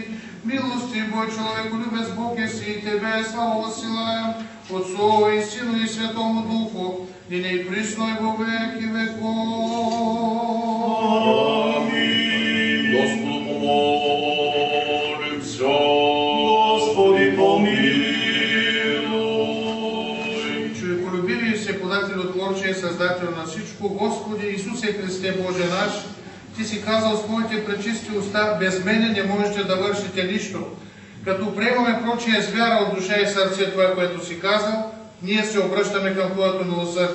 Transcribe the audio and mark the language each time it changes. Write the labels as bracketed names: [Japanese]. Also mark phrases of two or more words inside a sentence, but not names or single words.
[Church Slavic] Милости Бой, человеку любец Бог еси, и Тебе славу воссылаем, Отцу и Сыну и Святому Духу, ныне и присно и во веки веков. Аминь. Господу помолимся. Господи помилуй. Човеколюбивый всеподателю Творче, [Bulgarian] Създателю на всичко, Господи Исусе Христе Боже наш, Ти си казал с Твоите пречисти уста, без мене не можете да вършите нищо. Като приемаме прочие с вяра от душа и сърце това, което си казал, ние се обръщаме към Твоето милосърдие.